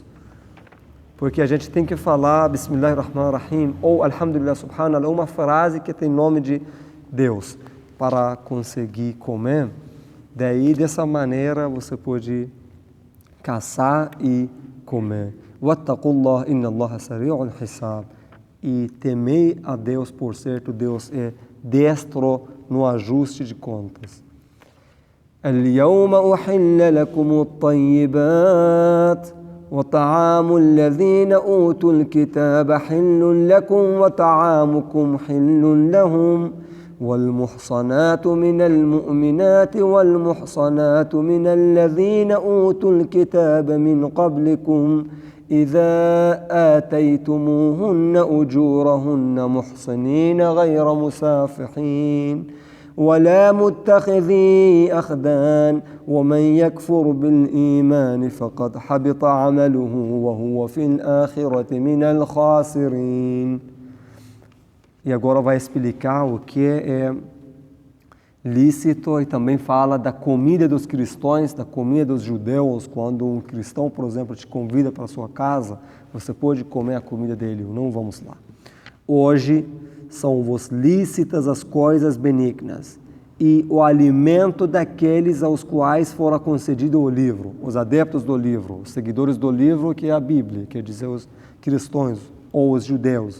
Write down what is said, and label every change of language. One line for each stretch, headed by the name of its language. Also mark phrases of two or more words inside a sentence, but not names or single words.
Portuguese: Porque a gente tem que falar Bismillahirrahmanirrahim ou
Arabic: الحمد لله سبحان الله,
Portuguese: uma frase que tem nome de Deus, para conseguir comer. Daí, dessa maneira, você pode caçar e comer.
Arabic: واتقوا الله إن الله سريع الحساب.
Portuguese: E temei a Deus, por certo, Deus é destro no ajuste de contas.
Arabic: اليوم أحل لكم الطيبات وطعام الذين أوتوا الكتاب حل لكم وطعامكم حل لهم والمحصنات من المؤمنات والمحصنات من الذين أوتوا الكتاب من قبلكم إذا آتيتموهن أجورهن محصنين غير مسافحين ولا متخذي أخدان ومن يكفر بالإيمان فقد حبط عمله وهو في الآخرة من الخاسرين.
Portuguese: E agora vai explicar o que é lícito e também fala da comida dos cristãos, da comida dos judeus. Quando um cristão, por exemplo, te convida para a sua casa, você pode comer a comida dele. Não vamos lá. Hoje são-vos lícitas as coisas benignas e o alimento daqueles aos quais fora concedido o livro, os adeptos do livro, os seguidores do livro, que é a Bíblia, quer dizer, os cristãos ou os judeus.